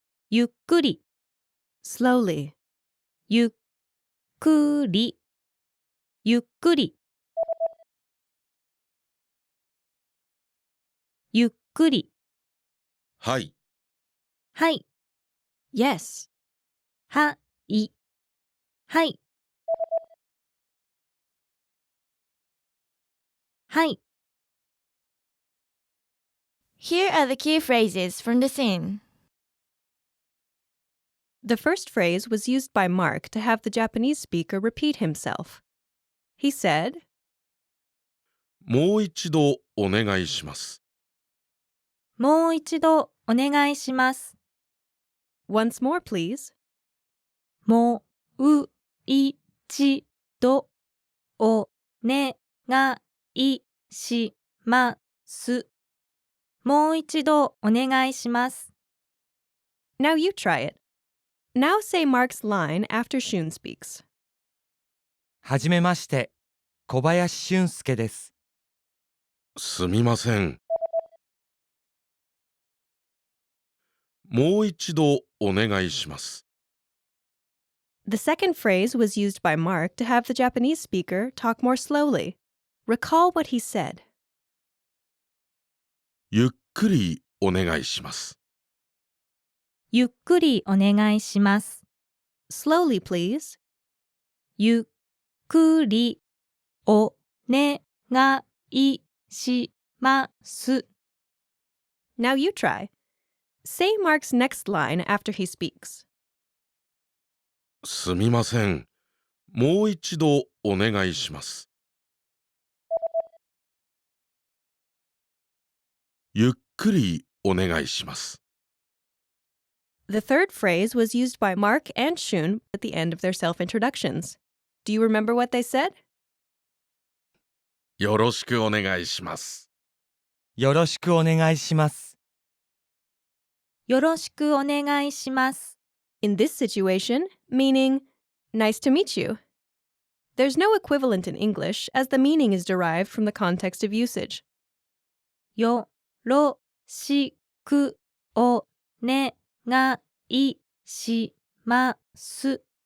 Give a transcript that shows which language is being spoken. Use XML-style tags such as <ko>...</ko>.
<ja>ゆっくり、slowly、ゆっくり、ゆっくり、ゆっくり、はい、はい、yes、はい、はい、はい。</ja> <en>Here are the key phrases from the scene. The first phrase was used by Mark to have the Japanese speaker repeat himself. He said,</en> <ja>もう一度お願いします。もう一度お願いします。</ja> <en>Once more, please.</en> <ja>もう一度お願いします。もう一度お願いします。</ja> <en>Now you try it. Now say Mark's line after Shun speaks.</en> <ja>はじめまして、小林俊介です。すみません。もう一度お願いします。</ja> <en>The second phrase was used by Mark to have the Japanese speaker talk more slowly. Recall what he said.</en> <ja>ゆっくりお願いします。ゆっくりお願いします。</ja> <en>Slowly, please.</en> <ja>ゆっくりお願いします。</ja> <en>Now you try. Say Mark's next line after he speaks.</en> <ja>すみません。もう一度お願いします。ゆっくりお願いします。</ja> <en>The third phrase was used by Mark and Shun at the end of their self-introductions. Do you remember what they said?</en> <ja>よろしくお願いします。よろしくお願いします。よろしくお願いします.</ja> <en>In this situation, meaning, nice to meet you. There's no equivalent in English as the meaning is derived from the context of usage.</en> <ja>よろしくお願いします.</ja>